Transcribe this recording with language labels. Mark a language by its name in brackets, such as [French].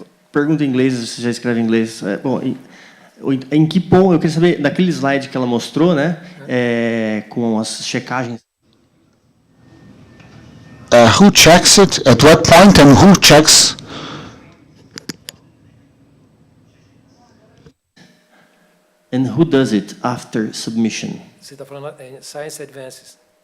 [Portuguese] Pergunta em inglês, você já escreve em inglês. Bom, em que ponto, eu queria saber, daquele slide que ela mostrou, né, com as checagens. [English] Who checks it, at what point, and who checks? And who does it after submission? [Portuguese] Você está falando Science Advances.